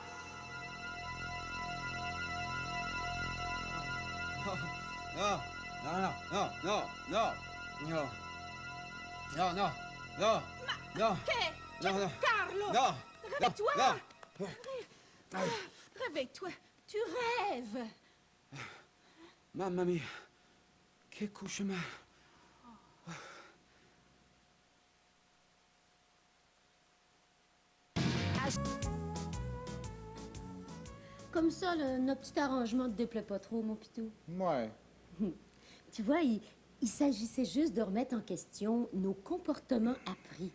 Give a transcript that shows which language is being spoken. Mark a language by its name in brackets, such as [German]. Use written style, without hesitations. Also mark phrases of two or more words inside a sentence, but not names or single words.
[French] Non. Giancarlo! Réveille-toi! Réveille-toi! Tu rêves! [Italian] Mamma mia, che cauchemar. [French] Comme ça, notre petit arrangement te déplaît pas trop, mon pitou? Ouais. Tu vois, il s'agissait juste de remettre en question nos comportements appris.